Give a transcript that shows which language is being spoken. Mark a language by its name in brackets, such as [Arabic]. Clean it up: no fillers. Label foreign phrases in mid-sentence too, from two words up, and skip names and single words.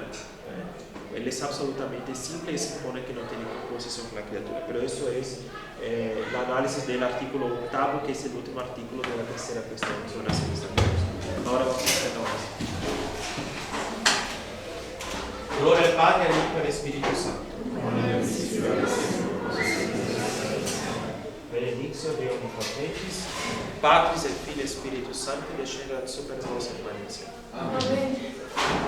[Spanish] Él es absolutamente simple y se supone que no tiene composición con la criatura. Pero eso es el análisis del artículo 8, que es el último artículo de la tercera cuestión sobre la simplicidad de Dios. Ahora vamos a hacer la oración. Gloria al Padre, al Hijo y al Espíritu Santo. [Latin] Benedictio Dei Omnipotens, Patris et Filii et Spiritus Sancti, descendat super nos et manet. [Spanish] Amén.